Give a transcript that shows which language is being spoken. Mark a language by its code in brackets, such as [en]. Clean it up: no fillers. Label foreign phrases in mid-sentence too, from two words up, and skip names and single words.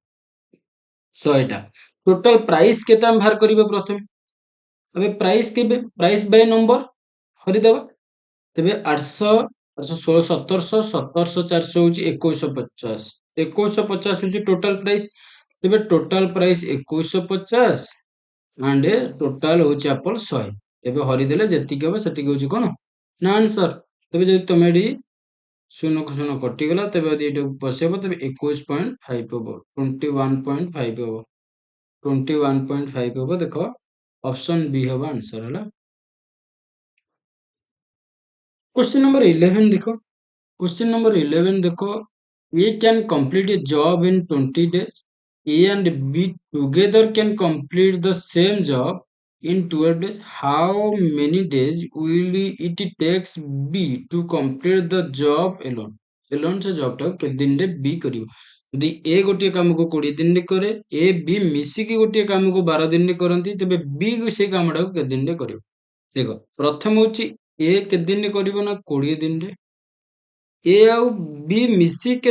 [or] 100ଟା, [en] total price [or] କେତେ ଆମେ ବାହାର କରିବା ପ୍ରଥମେ, ଏବେ ପ୍ରାଇସ୍ କେବେ [en] price by number [or] ହରିଦେବା, ତେବେ 800 816 1700 1700 400 ହଉଛି 2150, 2150 ହଉଛି [en] total price, [or] ତେବେ [en] total price 2150 and total [or] ହଉଛି ଆପଲ 100, ତେବେ ହରିଦେଲେ ଯେତିକି ହବ ସେତିକି ହଉଛି କଣ ନା ଆନ୍ସର। ତେବେ ଯଦି ତମେ ଏଠି ଶୂନ କୁ ଶୂନ କଟିଗଲା ତେବେ ଯଦି ଏଇଟାକୁ ବସେଇବ ତେବେ 21.5 ହବ, 21.5 ହବ, 21.5 ହବ, ଦେଖ [en] option B [or] ହବ ଆନ୍ସର ହେଲା। [en] question number 11 देखो, question number 11 देखो, A can complete a job in 20 days, A and B together can complete the same job in 12 days, how many days will it takes B to complete the job alone, alone [or] से job टाକୁ କେତେ ଦିନରେ B କରିବ, ଯଦି A ଗୋଟିଏ କାମକୁ 20 ଦିନରେ କରେ, A B ମିଶିକି ଗୋଟିଏ କାମକୁ 12 ଦିନରେ କରନ୍ତି, ତେବେ B ସେଇ କାମଟାକୁ କେତେ ଦିନରେ କରିବ, ଦେଖ ପ୍ରଥମ ହଉଛି A କେତେ ଦିନରେ କରିବ ନା 20 ଦିନରେ, A ଆଉ B ମିଶିକି କେତେ